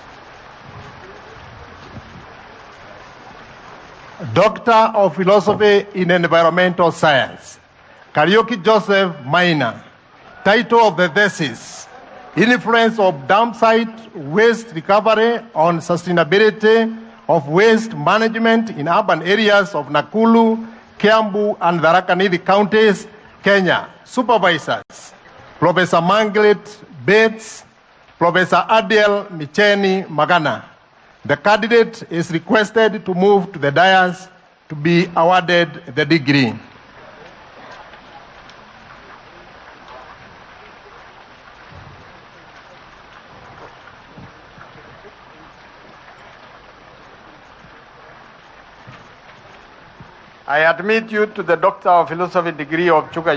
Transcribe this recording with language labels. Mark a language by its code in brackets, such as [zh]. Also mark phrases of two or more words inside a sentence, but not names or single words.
[en] Doctor of Philosophy in Environmental Science. Karaoke Joseph Maina. Title of the thesis: Influence of dam site waste recovery on sustainability of waste management in urban areas of Nakuru, Kiambu, and Tharaka Nithi counties, Kenya. Supervisors: Professor Manglet Bates, Professor Adiel Micheni Magana. The candidate is requested to move to the dais to be awarded the degree. I admit you to the Doctor of Philosophy degree of Chuka